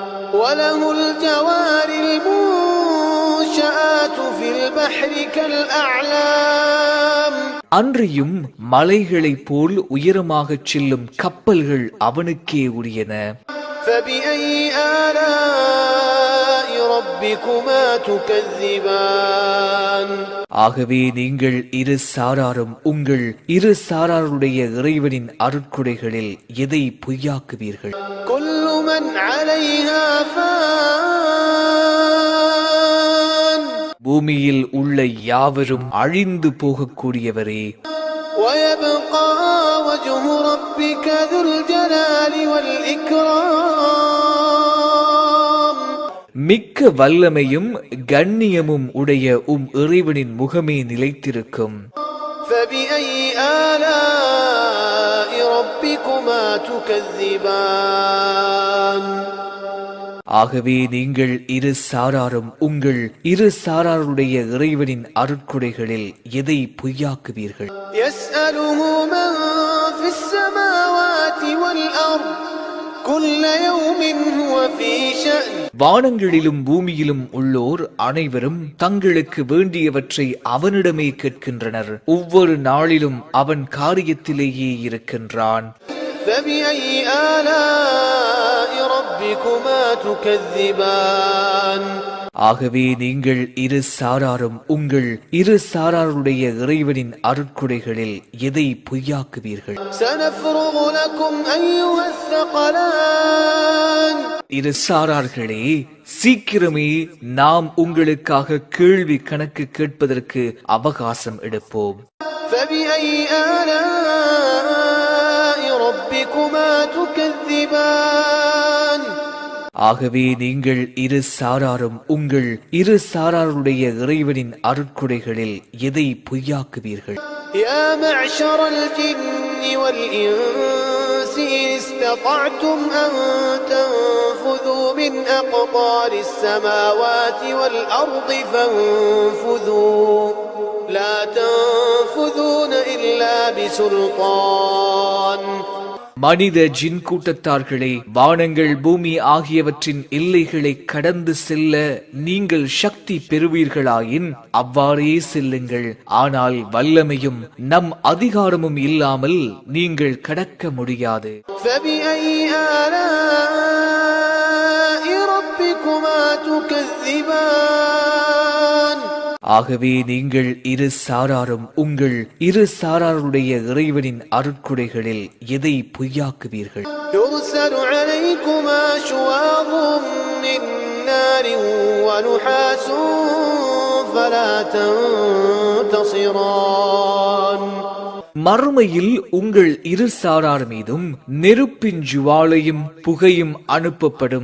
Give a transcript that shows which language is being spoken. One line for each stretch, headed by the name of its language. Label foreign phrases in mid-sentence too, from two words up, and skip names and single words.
Tamil: அன்றியும் மலைகளைப் போல் உயரமாகச் செல்லும் கப்பல்கள் அவனுக்கே உரியன.
Arabic: ربكما تكذبان
Tamil: ஆகவே நீங்கள் இரு சாராரும் உங்கள் இரு சாராருடைய இறைவனின் அருட்கொடைகளில் எதை பொய்யாக்குவீர்கள்?
Arabic: كل من عليها فان
Tamil: பூமியில் உள்ள யாவரும் அழிந்து போகக்கூடியவரே.
Arabic: ويبقى وجه ربك ذو الجلال والإكرام
Tamil: மிக்க வல்லமையும் கண்ணியமும் உடைய இறைவனின் முகமே நிலைத்திருக்கும்.
Arabic: فبأي آلاء ربكما تكذبان
Tamil: ஆகவே நீங்கள் இரு சாராரும் உங்கள் இரு சாராருடைய இறைவனின் அருட்கொடைகளில் எதை பொய்யாக்குவீர்கள்?
Arabic: يسأله من في السماوات والأرض كل يوم هو في شأن
Tamil: வானங்களிலும் பூமியிலும் உள்ளோர் அனைவரும் தங்களுக்கு வேண்டியவற்றை அவனிடமே கேட்கின்றனர். ஒவ்வொரு நாளிலும் அவன் காரியத்திலேயே இருக்கின்றான்.
Arabic: فبأي آلاء ربكما تكذبان
Tamil: ஆகவே நீங்கள் இரு சாராரும் உங்கள் இரு சாராருடைய இறைவனின் அருட்கொடைகளில் எதை பொய்யாக்குவீர்கள்?
Arabic: سنفرغ لكم أيها الثقلان
Tamil: இரு சாரார்களே, சீக்கிரமே நாம் உங்களுக்காக கேள்வி கணக்கு கேட்பதற்கு அவகாசம் எடுப்போம்.
Arabic: فبأي آلاء ربكما تكذبان
Tamil: ஆகவே நீங்கள் இரு சாராரும் உங்கள் இரு சாராருடைய இறைவனின் அருட்கொடைகளில் எதை பொய்யாக்குவீர்கள்?
Arabic: يا معشر الجن والإنس إن استطعتم أن تنفذوا من أقطار السماوات والأرض فانفذوا لا تنفذون إلا بسلطان
Tamil: மனித ஜின் கூட்டத்தார்களே, வானங்கள் பூமி ஆகியவற்றின் எல்லைகளை கடந்து செல்ல நீங்கள் சக்தி பெறுவீர்களாயின் அவ்வாறே செல்லுங்கள். ஆனால் வல்லமையும் நம் அதிகாரமும் இல்லாமல் நீங்கள் கடக்க முடியாது.
Arabic: فبأي آلاء ربكما تكذبان
Tamil: ஆகவே நீங்கள் இரு சாராரும் உங்கள் இரு சாராருடைய இறைவனின் அருட்கொடைகளில் எதை பொய்யாக்குவீர்கள்?
Arabic: يرسل عليكما شواظ من نار ونحاس فلا تنتصران
Tamil: மறுமையில் உங்கள் இரு சாரார் மீதும் நெருப்பின் ஜுவாலையும் புகையும் அனுப்பப்படும்.